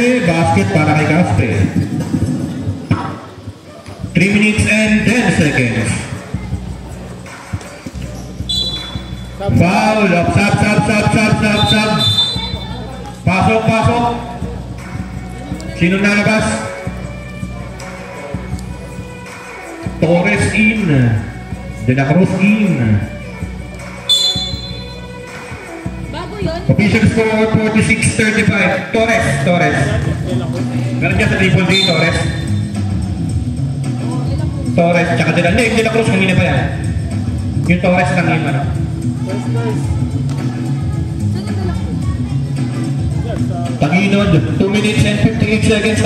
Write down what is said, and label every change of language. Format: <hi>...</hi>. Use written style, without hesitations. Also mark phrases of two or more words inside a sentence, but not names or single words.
<tl>Basket para kay Caspe.</tl> <en>3 minutes and 10 seconds.</en> <tl>Foul. Sab. Pasok. Sino nalabas? Torres in.</tl> <en>De La Cruz in. Official score 46-35.</en> <tl>Torres. Meron dyan sa Triple D, Torres, tsaka De La Cruz, kanina pa yan. Yung Torres lang yung ano. Taginod,</tl> <en>2 minutes and 58 seconds.</en>